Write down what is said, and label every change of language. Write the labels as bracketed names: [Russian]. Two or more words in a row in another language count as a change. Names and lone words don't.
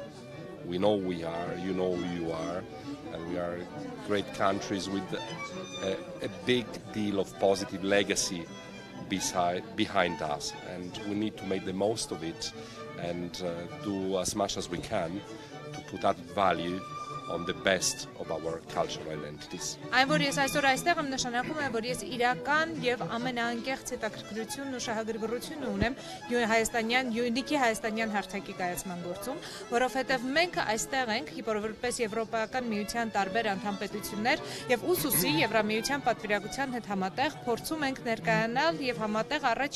[English] We know we are, you know who you are, and we are great countries with a big deal of positive legacy behind us. And we need to make the most of it and do as much as we can to put added value on the best of our cultural identities. [Armenian] Այն որ ես այսօր այստեղ եմ նշանակում է, որ ես իրական եւ ամենաանկեղծ հետաքրքրությունն ու շահագրգռությունը ունեմ հայաստանյան յունիկի հայաստանյան հարթակի կայացման գործում, որովհետեւ մենք այստեղ ենք որպես եվրոպական միության տարբեր անդամպետություններ եւ ուսուսի Եվրամիության պատվիրակության հետ համատեղ փորձում ենք ներկայանալ եւ համատեղ առաջ